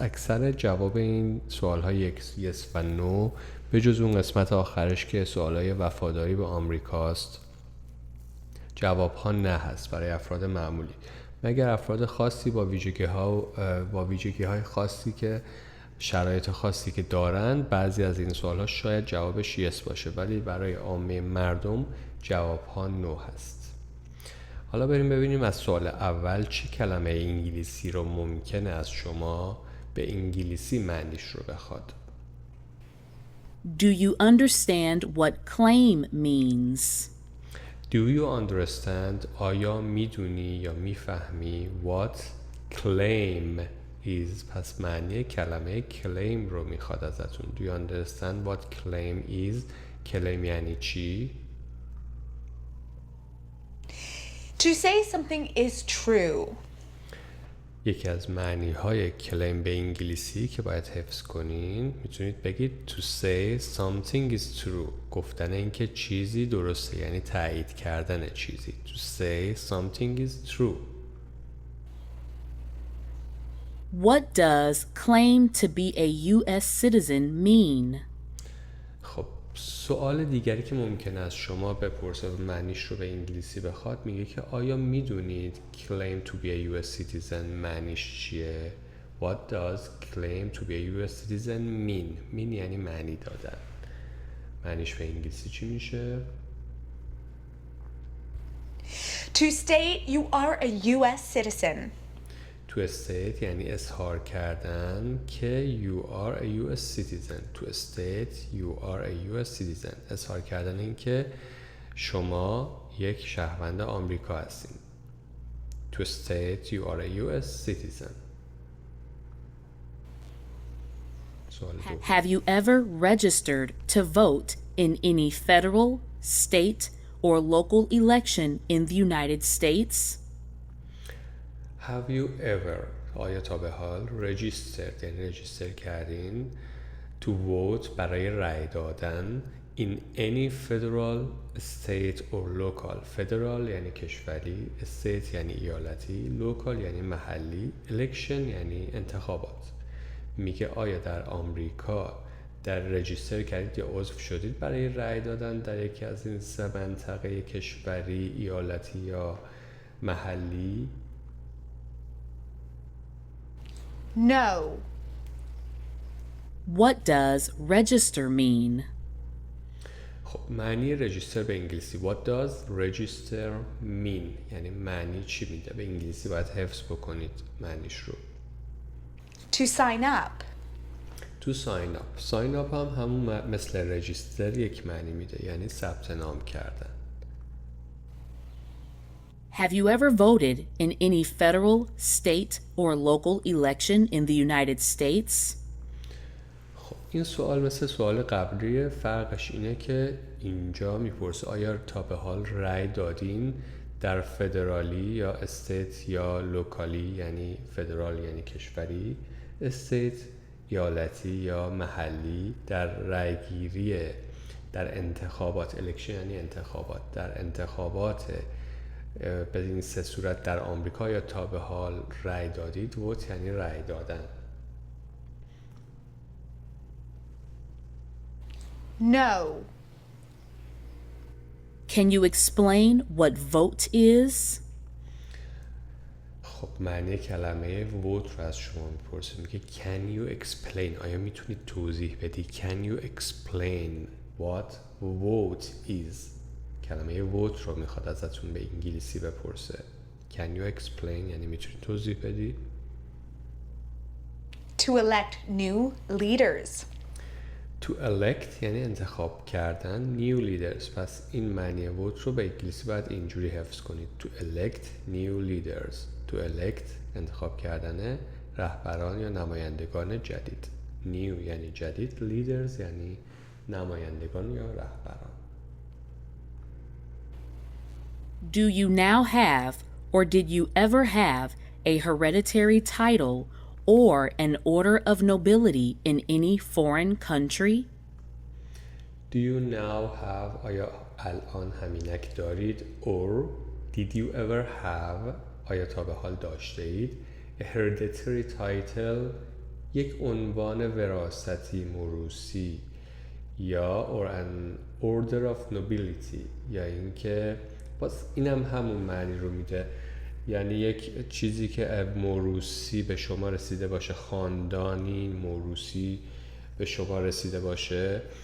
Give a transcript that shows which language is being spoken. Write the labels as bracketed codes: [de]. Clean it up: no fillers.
[fa] اکثر جواب این سوال های yes و no به جز اون قسمت آخرش که سوال های وفاداری به آمریکاست جواب ها نه هست برای افراد معمولی، مگر افراد خاصی با ویژگی های خاصی که شرایط خاصی که دارن بعضی از این سوال ها شاید جوابش yes باشه، ولی برای عامه مردم جواب ها no هست. حالا بریم ببینیم از سوال اول چه کلمه انگلیسی رو ممکنه از شما به انگلیسی معنیش رو بخواد. [en] Do you understand what claim means? Do you understand [fa] آیا میدونی یا میفهمی [en] what claim is؟ [fa] پس معنی کلمه claim رو میخواد ازتون. [en] Do you understand what claim is؟ claim [fa] یعنی چی؟ [en] To say something is true. [fa] یکی از معنی های claim به انگلیسی که باید حفظ کنین میتونید بگید [en] to say something is true، [fa] گفتن اینکه چیزی درسته یعنی تایید کردن چیزی. [en] To say something is true. What does claim to be a U.S. citizen mean? [fa] خب سوال دیگری که ممکنه از شما بپرسه و معنیش رو به انگلیسی بخواد میگه که آیا میدونید [en] claim to be a U.S. citizen [fa] معنیش چیه؟ [en] What does claim to be a U.S. citizen mean؟ [fa] mean یعنی معنی دادن. معنیش به انگلیسی چی میشه؟ [en] To state you are a U.S. citizen. To state [fa] یعنی اظهار کردن که [en] you are a U.S. citizen. To state you are a U.S. [fa] citizen اظهار کردن این که شما یک شهروند آمریکا هستین. [en] To state you are a U.S. citizen. [fa] سوال دو. [en] Have you ever registered to vote in any federal, state, or local election in the United States? Have you ever [fa] آیا تا به حال [en] registered [fa] یعنی رجیستر کردین [en] to vote [fa] برای رأی دادن [en] in any federal, state or local. [fa] federal یعنی کشوری، state یعنی ایالتی، local یعنی محلی، election یعنی انتخابات. میگه آیا در آمریکا در رجیستر کردید یا عضو شدید برای رأی دادن در یکی از این 3 منطقه کشوری، ایالتی یا محلی؟ [en] No. What does register mean? [fa] خب معنی رجیستر به انگلیسی [en] What does register mean [fa] یعنی معنی چی میده؟ به انگلیسی باید حفظ بکنید معنیش رو. [en] To sign up. To sign up. [fa] sign up هم همون مثل رجیستر یک معنی میده یعنی ثبت نام کردن. [en] Have you ever voted in any federal, state, or local election in the United States? [fa] خب این سوال مثل سوال قبلیه، فرقش اینه که اینجا میپرسه آیا تا به حال رأی دادین در فدرالی یا استیت یا لوکالی یعنی فدرال یعنی کشوری، استیت ایالتی یا محلی، در رأیگیری در انتخابات، الکشن یعنی انتخابات، در انتخابات به این سه صورت در آمریکا یا تا به حال رأی دادید. ووت یعنی رأی دادن. [en] No. Can you explain what vote is? [fa] خب معنی کلمه vote رو از شما میپرسه، میگه [en] can you explain، [fa] آیا میتونید توضیح بدی [en] can you explain what vote is. [fa] کلمه vote رو میخواد ازتون به انگلیسی بپرسه. [en] can you explain [fa] یعنی میتونید توضیح بدی. [en] To elect new leaders. To elect [fa] یعنی انتخاب کردن، [en] new leaders، [fa] پس این معنی vote رو به انگلیسی باید اینجوری حفظ کنید. [en] To elect new leaders. To elect [fa] انتخاب کردن رهبران یا نمایندگان جدید. new یعنی جدید، leaders یعنی نمایندگان یا رهبران. [en] Do you now have, or did you ever have, a hereditary title or an order of nobility in any foreign country? Do you now have [fa] آیا الان همینک دارید؟ [en] or did you ever have [fa] آیا تا به حال داشته اید؟ [en] A hereditary title [fa] یک عنوان وراثتی موروثی یا [en] or an order of nobility [fa] یا اینکه باز اینم همون معنی رو میده، یعنی یک چیزی که موروثی به شما رسیده باشه، خاندانی موروثی به شما رسیده باشه.